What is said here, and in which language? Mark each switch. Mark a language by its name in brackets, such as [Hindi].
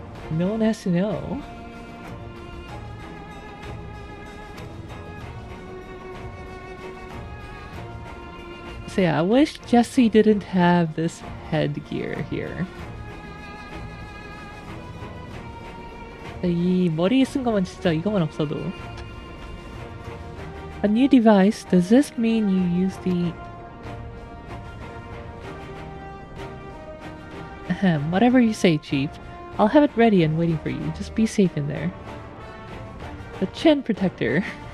[English] No one has to know. So yeah, I wish Jesse didn't have this headgear here. [Korean] 이 머리에 쓴 거만 진짜 이거만 없어도. [English] A new device, does this mean you use the... whatever you say, Chief. I'll have it ready and waiting for you. Just be safe in there. The chin protector.